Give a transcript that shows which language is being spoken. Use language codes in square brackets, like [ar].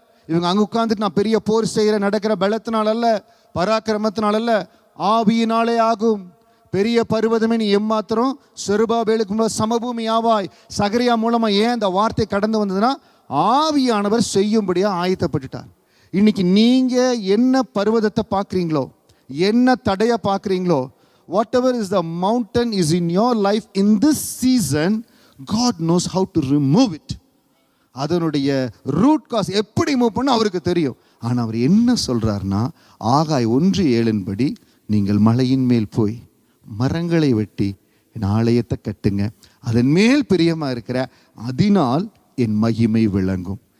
[ta] இவங்க அங்கே உட்காந்துட்டு நான் பெரிய போர் செய்கிற நடக்கிற பலத்தினால் அல்ல, பராக்கிரமத்தினால் அல்ல, ஆவியினாலே ஆகும். பெரிய பர்வதமே நீ எம்மாத்திரம் செருபாபேலுக்கு சமபூமி ஆவாய். சகரியா மூலமா ஏன் அந்த வார்த்தை கடந்து வந்ததுன்னா, ஆவியானவர் செய்யும்படியா ஆயத்தப்பட்டுட்டார். இன்னைக்கு நீங்க என்ன பர்வதத்தை பார்க்குறீங்களோ, [en] என்ன தடையை பார்க்குறீங்களோ, whatever is the mountain is in your life in this season, God knows how to remove it. [ta] அதனுடைய ரூட் காஸ் எப்படி மூவ் பண்ண அவருக்கு தெரியும். ஆனால் அவர் என்ன சொல்றாருன்னா, ஆகாய் 1:7 நீங்கள் மலையின் மேல் போய் மரங்களை வெட்டி என் ஆலயத்தை கட்டுங்க, அதன் மேல் பிரியமா இருக்கிற அதனால் என் மகிமை விளங்கும்.